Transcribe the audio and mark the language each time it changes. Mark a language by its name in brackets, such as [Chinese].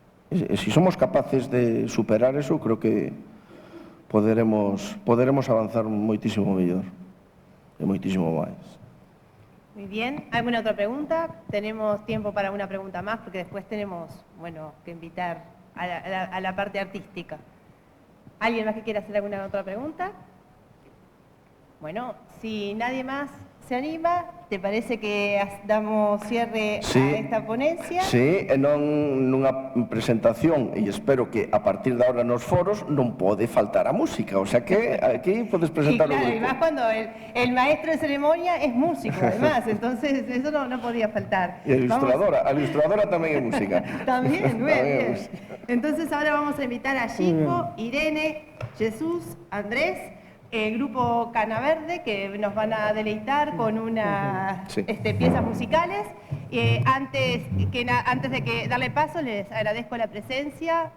[Galician] E se somos capaces de superar eso, creo que poderemos avanzar moitísimo mellor e moitísimo máis. [Spanish] Muy bien. ¿Alguna otra pregunta? Tenemos tiempo para una pregunta más porque después tenemos, bueno, que invitar a la parte artística. ¿Alguien más que quiera hacer alguna otra pregunta? Bueno, si nadie más se anima, ¿te parece que damos cierre a esta ponencia? [Galician] Sí, e nunha presentación, e espero que a partir de ahora nos foros non pode faltar a música, o sea que aquí podes presentar claro, o grupo. [Spanish] Y más cuando el maestro de ceremonia es músico, además, entonces eso no podía faltar. [Galician] E a ilustradora tamén é música. [Spanish] También, muy bien. Entonces ahora vamos a invitar a Chico, Irene, Jesús, Andrés, el grupo Cana Verde, que nos van a deleitar con unas piezas musicales. Antes de que darle paso, les agradezco la presencia.